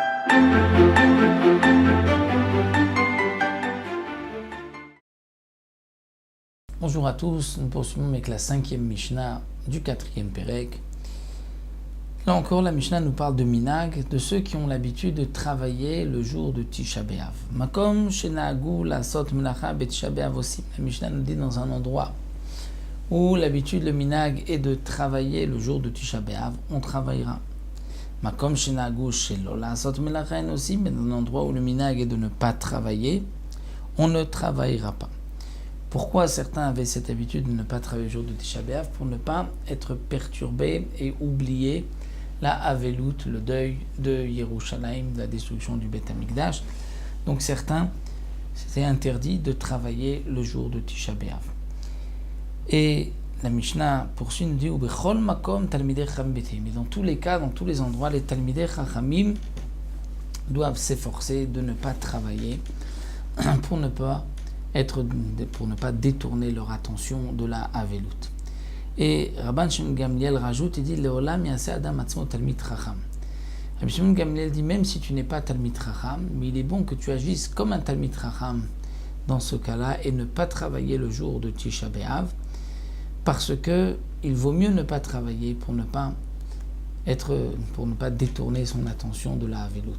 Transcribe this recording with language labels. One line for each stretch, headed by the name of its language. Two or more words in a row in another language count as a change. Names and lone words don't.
French: Bonjour à tous, nous poursuivons avec la 5e Mishnah du 4e Pérec. Là encore, la Mishnah nous parle de minag, de ceux qui ont l'habitude de travailler le jour de Tisha B'Av.
Hebrew: מקום שנהגו לעשות מלאכה בתשעה באב aussi.
French: La Mishnah nous dit dans un endroit où l'habitude, le minag, est de travailler le jour de Tisha B'Av, on travaillera.
Hebrew: מקום שנהגו שלא לעשות מלאכה
French: aussi, mais dans un endroit où le minag est de ne pas travailler, on ne travaillera pas. Pourquoi certains avaient cette habitude de ne pas travailler le jour de Tisha B'Av? Pour ne pas être perturbés et oublier la Avelut, le deuil de Yerushalayim, de la destruction du Beth Amikdash. Donc certains, c'était interdit de travailler le jour de Tisha B'Av. Et la Mishnah poursuit, nous dit
Hebrew: ובכל מקום תלמידי חכמים בטלים.
French: Mais dans tous les cas, dans tous les endroits, les
Hebrew: תלמידי חכמים
French: doivent s'efforcer de ne pas travailler pour ne pas détourner leur attention de la Avelut. Et Rabban Shimon Gamliel rajoute et dit
Hebrew: לעולם יעשה אדם עצמו תלמיד חכם.
French: Rabban Shimon Gamliel dit même si tu n'es pas
Hebrew: תלמיד חכם,
French: mais il est bon que tu agisses comme un
Hebrew: תלמיד חכם
French: dans ce cas-là et ne pas travailler le jour de Tisha B'Av, parce que il vaut mieux ne pas travailler pour ne pas détourner son attention de la Avelut.